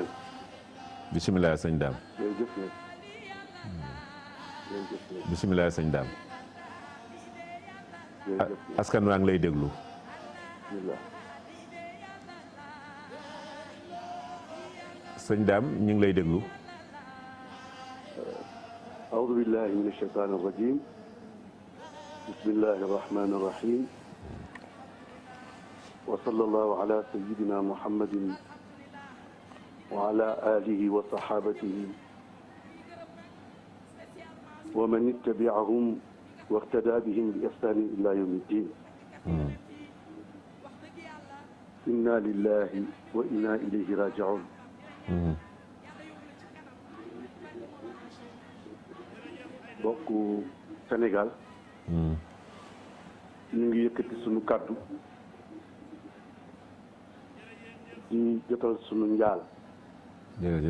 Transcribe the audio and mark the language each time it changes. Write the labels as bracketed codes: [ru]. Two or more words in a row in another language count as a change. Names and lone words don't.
[wo] bisimilah sëñ Daam. jërëjëf ñang. bisimilah sëñ Daam. jërëjëf askan waa ngi lay déglu. sëñ Daam ñu ngi lay déglu. [ar] أعوذ بالله من الشيطان الرجيم بسم الله الرحمن الرحيم وصلى الله على سيدنا محمد وعلى آله وصحابته ومن اتبعهم واقتدى بهم بإحسان إلى يوم الدين إنا لله وإنا إليه راجعون [wo] bokku Sénégal ñu ngi yëkkati sunu kàddu di jotal sunu njaal jërëjëf